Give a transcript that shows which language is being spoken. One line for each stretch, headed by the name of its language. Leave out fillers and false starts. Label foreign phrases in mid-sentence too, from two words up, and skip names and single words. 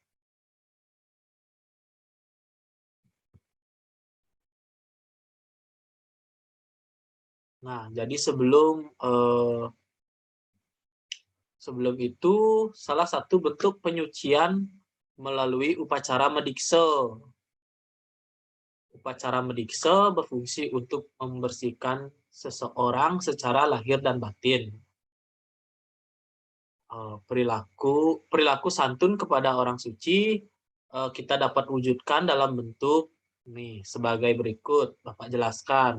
Indonesian: Nah, jadi sebelum itu salah satu bentuk penyucian melalui upacara medikse. Upacara medikse berfungsi untuk membersihkan seseorang secara lahir dan batin. Perilaku santun kepada orang suci kita dapat wujudkan dalam bentuk nih sebagai berikut. Bapak jelaskan.